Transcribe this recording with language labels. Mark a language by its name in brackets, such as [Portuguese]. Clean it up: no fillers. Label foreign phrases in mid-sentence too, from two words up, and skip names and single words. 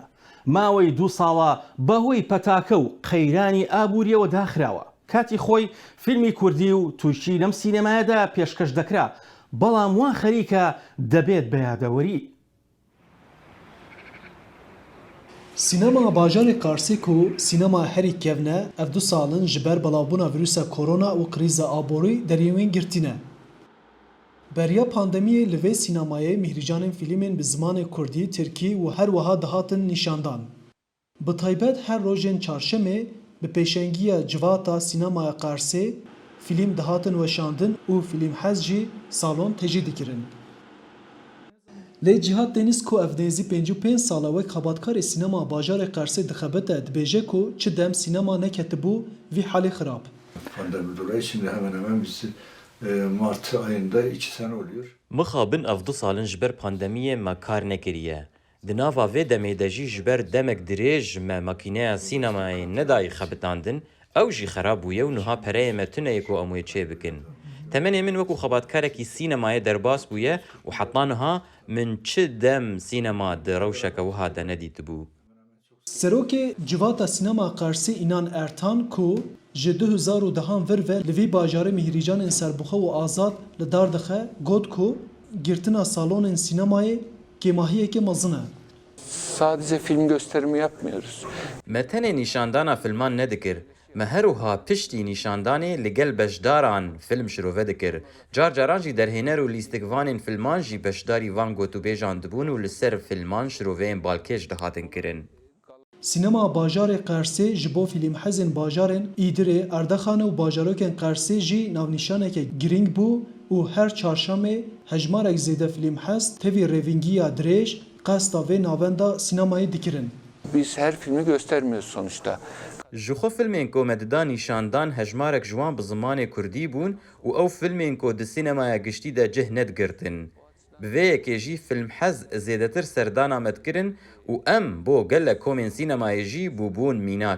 [Central Kurdish] ماوەی 2 ساڵە بەهۆی پەتاکە و قەیرانی ئابووریەوە داخراوە. کاتی خۆی فیلمی کوردی و تووشی لەم سینەمایەدا پێشکەش دەکرا، بەڵام وان خەریکە دەبێت بە یادەوەری. [Kurdish] سینما باجارê Qarsê ku sînema herî kevne ev 2 salin ji ber belavbûna vîrusa korona û krîza aborî deriyên wê girtîne. Beriya pandemiyê li vê sînemayê mihricanên fîlmên bi zimanê Kurdî, Tirkî û her wiha dihatin nîşandan. Bi taybet her rojên çarşemê bi pêşengiya civata sînemaya Qarsê fîlm dihatin weşandin û fîlmhez jî salon têjî dikirin. Lê Cîhat Deniz ku ev nêzî 55 sala wek xebatkarê sînema bajarê Qarsê dixebite dibêje ku çi dem sînema neketibû vî halê xirab. [Turkish] Pandemi dolayı şimdi hemen hemen biz Mart ayında 2 sene oluyor. [Kurdish] Mixabin ev 2 salin ji ber pandemiyê me kar nekiriye. Di nava vê demê de jî ji ber demek dirêj me makîneya sînemayê nedayê xebitandin, ew jî xerab bûye û niha pereyê me tuneyê ku em wê çê bikin. Temenê min wekû xebatkarekî sînemayê derbas bûye û heta niha min çi dem sînema di rewşeke wiha de nedîtibû. Serokê civata sînema Qarsê İnan Ertan ku ji 2010 vir ve li vî bajarê mihricanên serbixwe û azad li dar dixe got ku girtina salonên sînemayê kêmahiyekê mezin e. [Turkish] Sadece film gösterimi yapmıyoruz. [Kurdish] Me tenê nîşandana filman nedikir. Me her wiha piştî nîşandanê li gel beşdaran film şirove dikir. Car caran jî derhêner û lîstikvanên filman jî beşdarî van gotûbêjan dibûn û li ser filman şiroveyên balkêj dihatin kirin. Sînema bajarê Qarsê ji bo fîlmhezên bajarên Îdirê, Erdexanê û bajarokên Qarsê jî navnîşaneke girîng bû û her çarşemê hejmarek zêde fîlmhez tevî rêvîngiya dirêj qesta vê navenda sînemayê dikirin. [Turkish] Biz her filmi göstermiyoruz sonuçta. [Kurdish] Ji xwe filmên ku me dida nîşandan hejmarek ji wan bi zimanê Kurdî bûn û ew filmên ku di sînemaya giştî de cih nedgirtin. Bi vê yekê jî filmhez zêdetir serdana me dikirin û em bo gelek komên sînemayê jî bûbûn mînak.